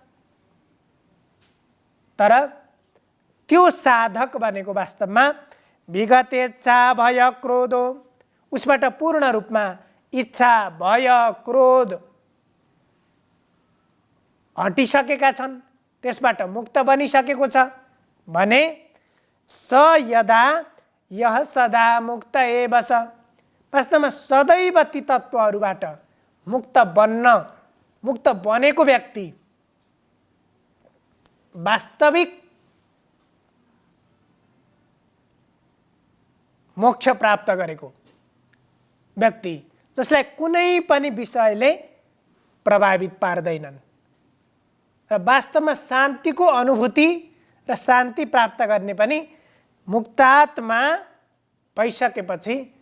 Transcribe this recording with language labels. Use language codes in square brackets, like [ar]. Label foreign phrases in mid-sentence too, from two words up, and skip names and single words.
[ne] तर त्यो साधक भनेको वास्तवमा [sa] विगतेच्छा भय क्रोधो, [ne] उसबाट पूर्ण रूपमा इच्छा भय क्रोध हटिसकेका छन्, त्यसबाट मुक्त बनिसकेको छ भने [sa] स यदा यह सदा मुक्त एव स, [ne] वास्तवमा सदैव ती तत्त्वहरूबाट मुक्त बनेको व्यक्ति वास्तविक मोक्ष प्राप्त गरेको व्यक्ति, जसलाई कुनै पनि विषयले प्रभावित पार्दैनन् र वास्तवमा शान्तिको अनुभूति र शान्ति प्राप्त गर्ने पनि मुक्तात्मा भइसकेपछि